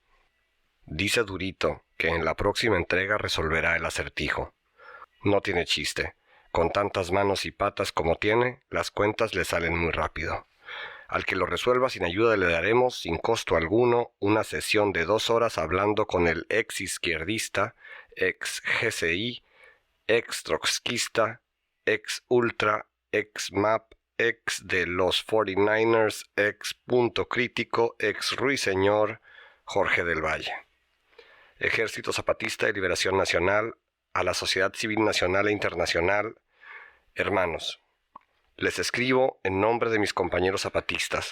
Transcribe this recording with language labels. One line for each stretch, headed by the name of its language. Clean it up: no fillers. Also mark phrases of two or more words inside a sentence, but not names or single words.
Spanish: Dice Durito que en la próxima entrega resolverá el acertijo. No tiene chiste. Con tantas manos y patas como tiene, las cuentas le salen muy rápido. Al que lo resuelva sin ayuda le daremos, sin costo alguno, una sesión de 2 horas hablando con el ex izquierdista, ex GCI, ex trotskista, ex ultra, ex MAP, ex de los 49ers, ex punto crítico, ex ruiseñor, Jorge del Valle. Ejército Zapatista de Liberación Nacional, a la sociedad civil nacional e internacional. Hermanos, les escribo en nombre de mis compañeros zapatistas.